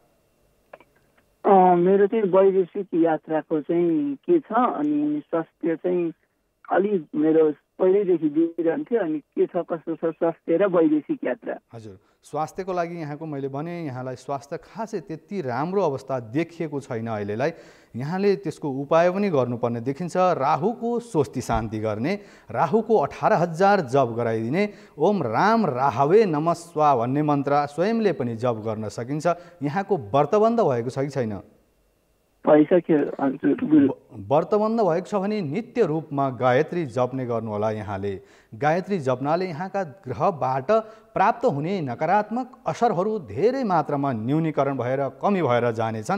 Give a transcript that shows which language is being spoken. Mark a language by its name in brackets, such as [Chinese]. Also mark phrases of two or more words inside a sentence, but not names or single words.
[Nepali] मेरो चाहिँ वैदेशिक यात्राको चाहिँ के छ, अनि स्वास्थ्य चाहिँ अलि मेरो पहिल्यैदेखि दिइरहन्थ्यो, अनि के छ कस्तो छ स्वास्थ्य र वैदेशिक यात्रा? हजुर, स्वास्थ्यको लागि यहाँको मैले भने यहाँलाई स्वास्थ्य खासै त्यति राम्रो अवस्था देखिएको छैन अहिलेलाई। यहाँले त्यसको उपाय पनि गर्नुपर्ने देखिन्छ। राहुको स्वस्ति शान्ति गर्ने, राहुको 18,000 जप गराइदिने, [Sanskrit] ओम राम राहवे नमः स्वाहा [Nepali] भन्ने मन्त्र स्वयंले पनि जप गर्न सकिन्छ। यहाँको व्रतबन्ध भएको छ कि छैन? व्रतबन्ध भएको छ भने नित्य रूपमा गायत्री जप्ने गर्नुहोला। यहाँले गायत्री जप्नाले यहाँका ग्रहबाट प्राप्त हुने नकारात्मक असरहरू धेरै मात्रामा न्यूनीकरण भएर कमी भएर जानेछन्।